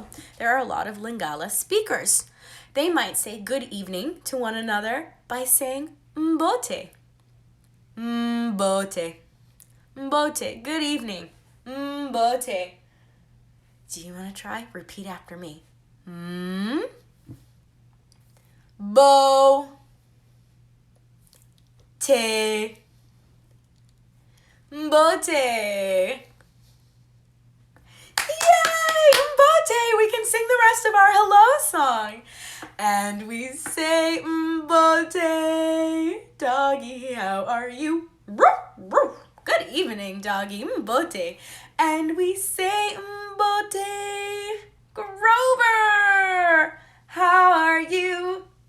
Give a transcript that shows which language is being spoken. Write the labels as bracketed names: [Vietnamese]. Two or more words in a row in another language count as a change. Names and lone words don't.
[English] There are a lot of Lingala speakers. They might say good evening to one another by saying Mbote. Mbote. Mbote. Good evening. Mbote. Do you want to try? Repeat after me. Bo. Te. Mbote. Yay! Mbote! We can sing the rest of our hello song. And we say, Mbote, doggy, how are you? Good evening, doggy, Mbote. And we say, Mbote, Grover, how are you?